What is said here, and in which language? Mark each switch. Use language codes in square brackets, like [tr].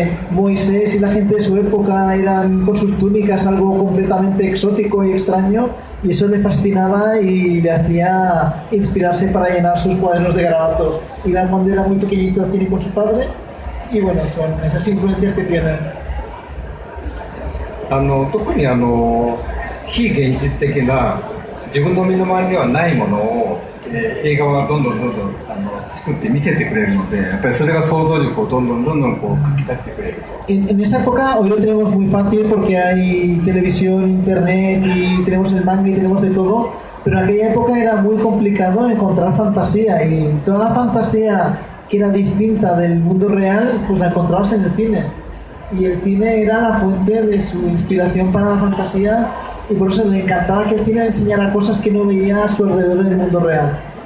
[es] Moisés y la gente de su época eran con sus túnicas algo completamente exótico y extraño, y eso le fascinaba y le hacía inspirarse para llenar sus cuadernos de garabatos. Iba cuando era muy pequeñito al cine con su padre, y bueno, son esas influencias que tienen. [ja] 特に非現実的な自分の身の回りにはないものを、映画はどんどん作って見せてくれるので、やっぱりそれが想像力をどんどんかき立ってくれると。 [es] En esta época hoy lo tenemos muy fácil porque hay televisión, internet y tenemos el manga y tenemos de todo, pero en aquella época era muy complicado encontrar fantasía, y toda la fantasía que era distinta del mundo real, pues la encontrabas en el cine, y el cine era la fuente de su inspiración para la fantasía, y por eso le encantaba que el cine le enseñara cosas que no veía a su alrededor en el mundo real.